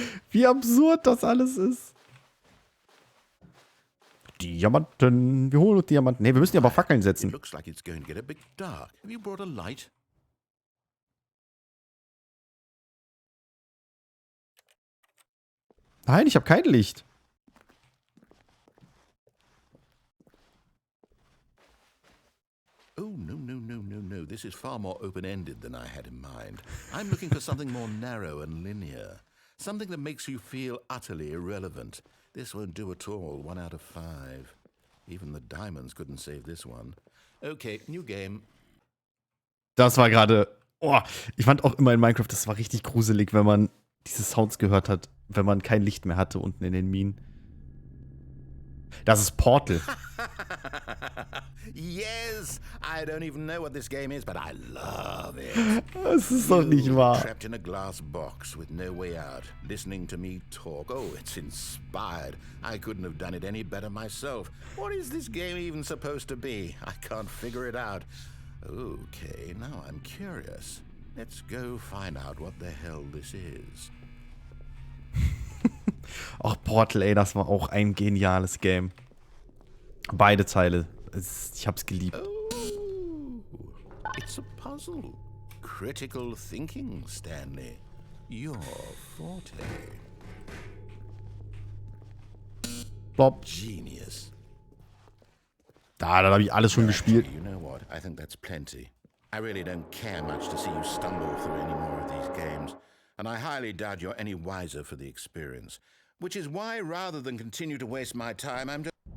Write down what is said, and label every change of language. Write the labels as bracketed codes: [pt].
[de] Wie absurd das alles ist. Diamanten. Wir holen Diamanten. Ne, wir müssen ja aber Fackeln setzen. [en] It looks like it's going to get a bit dark. Have you brought a light? [de] Nein, ich habe kein Licht. [en] Oh, no. This is far more open-ended than I had in mind. I'm looking for something more narrow and linear. Something that makes you feel utterly irrelevant. This won't do at all. 1 out of 5. Even the diamonds couldn't save this one. Okay, new game. [de] Das war gerade... Oh, ich fand auch immer in Minecraft, das war richtig gruselig, wenn man diese Sounds gehört hat, wenn man kein Licht mehr hatte unten in den Minen. Das ist Portal. [en] Yes, I don't even know what this game is, but I love it. [de] Das ist doch nicht wahr. [en] Trapped in a glass box with no way out, listening to me talk. Oh, it's inspired. I couldn't have done it any better myself. What is this game even supposed to be? I can't figure it out. Okay, now I'm curious. Let's go find out what the hell this is. [de] Ach, Portal, ey, das war auch ein geniales Game. Beide Teile. Ich hab's geliebt. [en] Oh, it's a puzzle. Critical thinking, Stanley. Your forte. Bob. Genius. [de] Dann habe ich alles schon gespielt. [en] You know what? I think that's plenty. I really don't care much to see you stumble through any more of these games, and I highly doubt you're any wiser for the experience. Which is why, rather than continue to waste my time, I'm just...